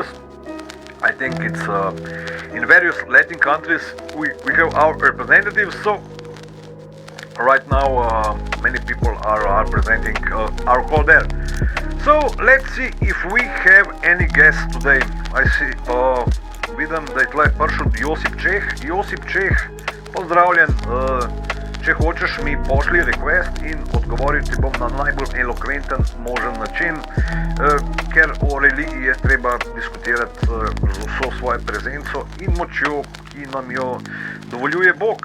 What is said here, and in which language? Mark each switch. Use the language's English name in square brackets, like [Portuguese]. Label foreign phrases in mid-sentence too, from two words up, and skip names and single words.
[English] I think it's in various Latin countries we have our representatives. So right now many people are presenting our call there. So let's see if we have any guests today. I see, [Slovenian] vidim, da je tle prišel Josip Čeh, pozdravljen. Če hočeš, mi pošli request in odgovoril ti bom na najbolj elokventen možen način, ker o religiji je treba diskutirati z vso svojo prezenco in močjo, ki nam jo dovoljuje Bog.